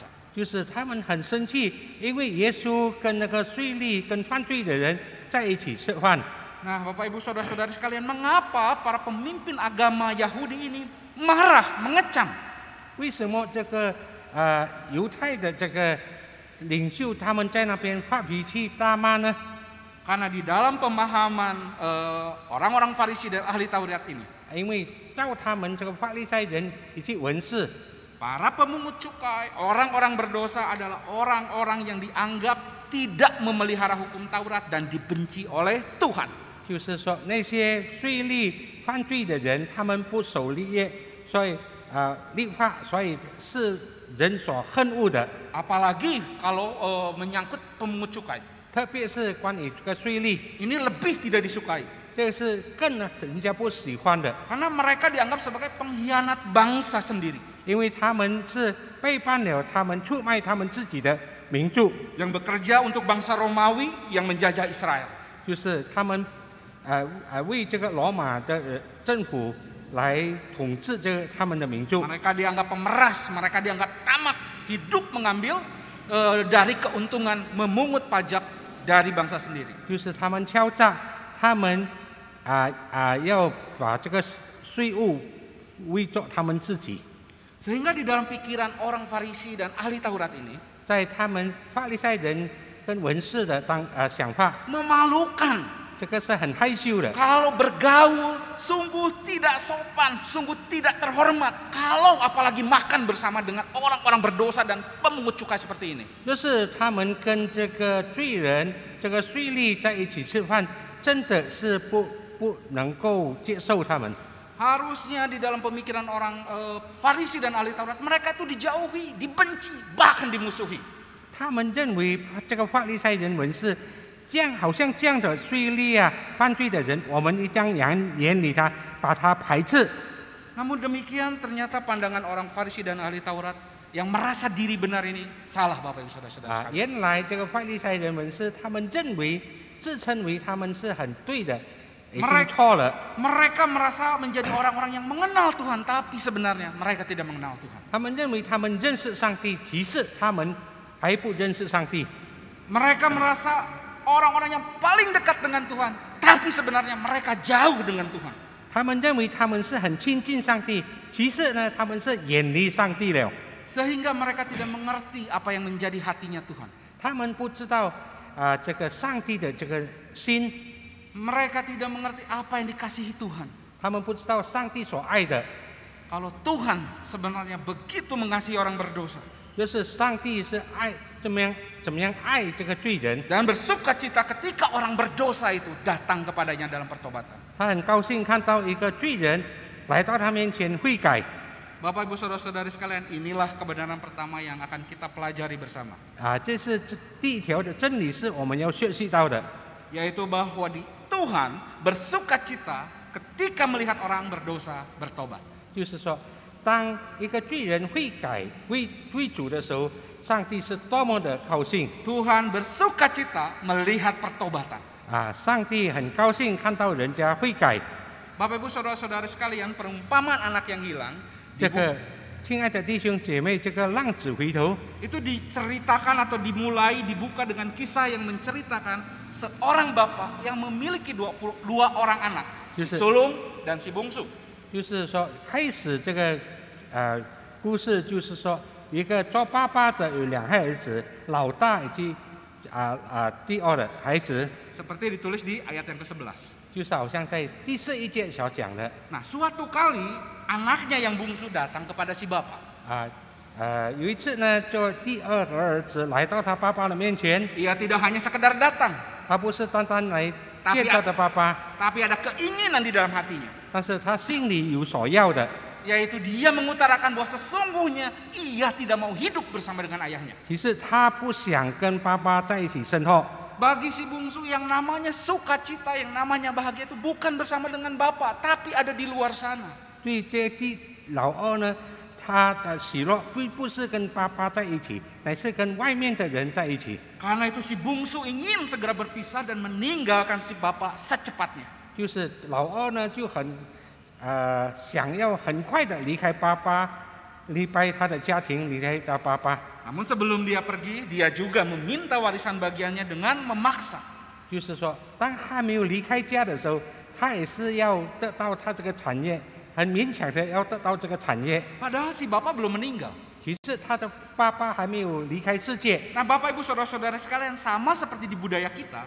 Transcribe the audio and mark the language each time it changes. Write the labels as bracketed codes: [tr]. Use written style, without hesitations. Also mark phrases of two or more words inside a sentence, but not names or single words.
[zh] 就是他们很生气，因为耶稣跟那个税吏跟犯罪的人在一起吃饭。 [id] Nah, Bapak Ibu Saudara-saudari sekalian, mengapa para pemimpin agama Yahudi ini marah, mengecam? [zh] 为什么这个犹太的这个领袖他们在那边发脾气大骂呢？ [id] Karena di dalam pemahaman orang-orang Farisi dan ahli Taurat ini, [zh] 因为照他们这个法利赛人以及文士， [id] para pemungut cukai, orang-orang berdosa adalah orang-orang yang dianggap tidak memelihara hukum Taurat dan dibenci oleh Tuhan. [zh] 就是说那些税吏犯罪的人，他们不守律约，所以律法，所以是人所恨恶的。 [id] Apalagi kalau menyangkut pemungut cukai, [zh] 特别是关于这个税吏， [id] ini lebih tidak disukai. [zh] 这个是更人家不喜欢的， [id] Karena mereka dianggap sebagai pengkhianat bangsa sendiri [zh] 因为他们是背叛了他们，出卖他们自己的民族， [id] yang bekerja untuk bangsa Romawi yang menjajah Israel. [zh] 就是他们为这个罗马的政府来统治这个他们的民族。 [id] Mereka dianggap pemeras, mereka dianggap tamak, hidup mengambil dari keuntungan memungut pajak dari bangsa sendiri. [zh] 就是他们敲诈，他们要把这个税务为作他们自己。 [id] Sehingga di dalam pikiran orang Farisi dan ahli Taurat ini [zh] 在他们法利赛人跟文士的想法， [id] memalukan. [zh] 这个是很害羞的。 [id] Kalau bergaul sungguh tidak sopan, sungguh tidak terhormat. Kalau apalagi makan bersama dengan orang-orang berdosa dan pemungut cukai seperti ini. [zh] 就是他们跟这个罪人、这个税吏在一起吃饭，真的是不能够接受他们。 [id] Harusnya di dalam pemikiran orang Farisi dan ahli Taurat, mereka itu dijauhi, dibenci, bahkan dimusuhi. [zh] 他们认为这个法利赛人、文士这样好像这样的税吏啊、犯罪的人，我们一将眼里他，把他排斥。 [id] Namun demikian ternyata pandangan orang Farisi dan ahli Taurat yang merasa diri benar ini salah, Bapak Ibu Saudara-saudara sekalian. [zh] 原来这个法利赛人、文士，他们认为自称为他们是很对的，已经错了。 [id] Mereka merasa menjadi orang-orang yang mengenal Tuhan, tapi sebenarnya mereka tidak mengenal Tuhan. [zh] 他们认为他们认识上帝，其实他们还不认识上帝。 [id] Mereka merasa orang-orang yang paling dekat dengan Tuhan, tapi sebenarnya mereka jauh dengan Tuhan. [zh] 他们认为他们是很亲近上帝，其实呢，他们是远离上帝了。 [id] Sehingga mereka tidak mengerti apa yang menjadi hatinya Tuhan. [zh] 他们不知道这个上帝的这个心， [id] Mereka tidak mengerti apa yang dikasihi Tuhan. [zh] 他们不知道上帝所爱的， [id] Kalau Tuhan sebenarnya begitu mengasihi orang berdosa [zh] 就是上帝是爱怎么样爱这个罪人， [id] dan bersuka cita ketika orang berdosa itu datang kepadanya dalam pertobatan. [zh] 他很高兴看到一个罪人来到他面前悔改。 [id] Bapak Ibu Saudara-saudari sekalian, inilah kebenaran pertama yang akan kita pelajari bersama. [zh] 这是第一条的真理，是我们要学习到的， [id] Yaitu bahwa di Tuhan bersuka cita ketika melihat orang berdosa bertobat. [zh] 就是说，当一个罪人悔改归主的时候，上帝是多么的高兴 [id] Tuhan bersuka cita melihat pertobatan. [zh] 上帝很高兴看到人家悔改。 [id] Bapak Ibu Saudara-saudari sekalian, perumpamaan anak yang hilang [zh] 这个亲爱的弟兄姐妹，这个浪子回头 [id] itu diceritakan atau dimulai dibuka dengan kisah yang menceritakan seorang bapak yang memiliki 22 orang anak, si sulung dan si bungsu. [zh] 就是说，开始这个故事就是说，一个做爸爸的有两个儿子，老大以及第二的孩子， [id] Seperti ditulis di ayat yang ke-11. [zh] 就是好像在第11节所讲的 [id] Nah, suatu kali anaknya yang bungsu datang kepada si bapak. [zh] 有一次呢，就第二个儿子来到他爸爸的面前， [id] Ia tidak hanya sekedar datang, [zh] 他不是单单来见他的爸爸， [id] tapi ada keinginan di dalam hatinya, [zh] 但是他心里有所要的， [id] yaitu dia mengutarakan bahwa sesungguhnya ia tidak mau hidup bersama dengan ayahnya. [zh] 其实他不想跟爸爸在一起生活。 [id] Bagi si bungsu yang namanya sukacita, yang namanya bahagia itu bukan bersama dengan bapak, tapi ada di luar sana. [zh] 对第老二呢，他的喜乐不是跟爸爸在一起，乃是跟外面的人在一起。 [id] Karena itu si bungsu ingin segera berpisah dan meninggalkan si bapak secepatnya. [zh] 就是老二呢就很想要很快的离开爸爸，离开他的家庭，离开他爸爸。 [id] Namun sebelum dia pergi, dia juga meminta warisan bagiannya dengan memaksa. [zh] 就是说，当他没有离开家的时候，他也是要得到他这个产业，很勉强的要得到这个产业。 [id] Padahal si bapak belum meninggal. [zh] 其实他的爸爸还没有离开世界。 [id] Nah, Bapak Ibu Saudara-saudara sekalian, sama seperti di budaya kita.